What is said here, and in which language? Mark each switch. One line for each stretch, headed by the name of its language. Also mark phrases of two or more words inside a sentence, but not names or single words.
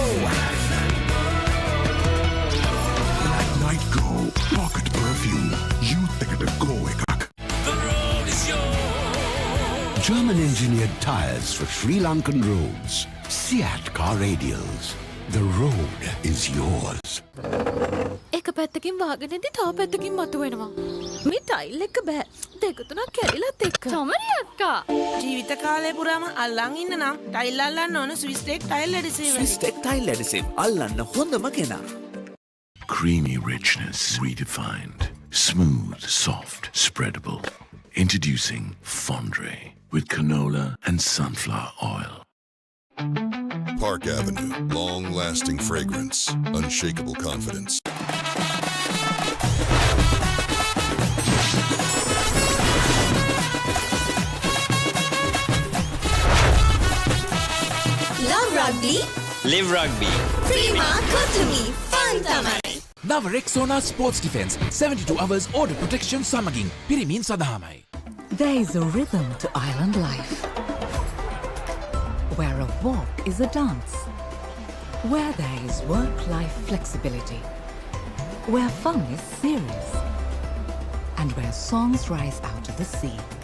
English: Night Go Pocket Perfume.
Sinhala: Youth එකට go එකක්.
English: The road is yours. German-engineered tires for Sri Lankan roads. Seat car radials. The road is yours.
Sinhala: එක පැත්තකින් වාගෙනදී තව පැත්තකින් මතුවෙනවා. මේ ටයිල් එක බෑ. දෙක තුනක් කැරිලත් එක්ක. සමරි අක්කා. ජීවිත කාලය පුරාම අල්ලන් ඉන්න නම් ටයිල් අල්ලන්න ඕන ස්විස් ටෙක් ටයිල් ඇඩිසිව්. ස්විස් ටෙක් ටයිල් ඇඩිසිව් අල්ලන්න හොඳම කෙනා.
English: Creamy richness redefined. Smooth, soft, spreadable. Introducing Fondre with canola and sunflower oil. Park Avenue, long-lasting fragrance, unshakable confidence. Love rugby. Live rugby. Prima Kotumi. Fun tamai.
Sinhala: නව රෙක්සෝනා ස්පෝර්ට්ස් ඩිෆෙන්ස්
English: 72 hours order protection
Sinhala: සමගින් පිරිමින් සඳහාමයි.
English: There is a rhythm to island life, where a walk is a dance, where there is work-life flexibility, where fun is serious, and where songs rise out of the sea.